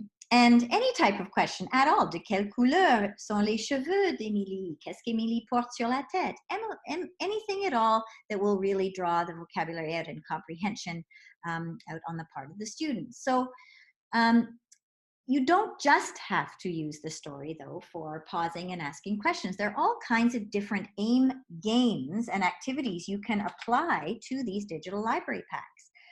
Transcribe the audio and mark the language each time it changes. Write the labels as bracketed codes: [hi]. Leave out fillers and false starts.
[en] And any type of question at all. [fr] De quelle couleur sont les cheveux d'Émilie? Qu'est-ce qu'Émilie porte sur la tête? [en] Anything at all that will really draw the vocabulary out and comprehension out on the part of the students. So you don't just have to use the story, though, for pausing and asking questions. There are all kinds of different AIM games and activities you can apply to these digital library packs.